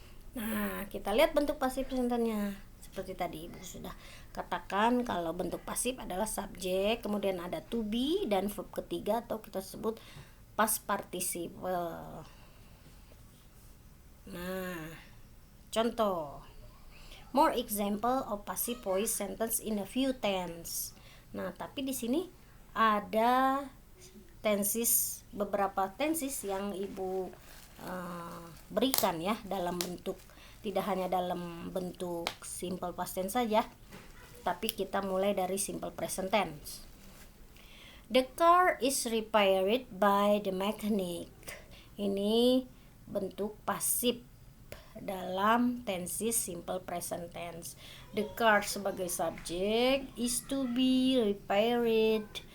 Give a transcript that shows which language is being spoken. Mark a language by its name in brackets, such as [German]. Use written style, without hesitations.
[Indonesian] Nah, kita lihat bentuk passive sentence-nya. Seperti tadi Ibu sudah katakan kalau bentuk pasif adalah subjek, kemudian ada to be dan verb ketiga atau kita sebut past participle. Nah, contoh. [English] More example of passive voice sentence in a few tense. [Indonesian] Nah, tapi di sini ada tenses, beberapa tenses yang Ibu berikan ya dalam bentuk, tidak hanya dalam bentuk simple past tense saja, tapi kita mulai dari simple present tense. [English] The car is repaired by the mechanic. [Indonesian] Ini bentuk pasif dalam tenses simple present tense. [English] The car [Indonesian] sebagai subjek, [English] is to be repaired.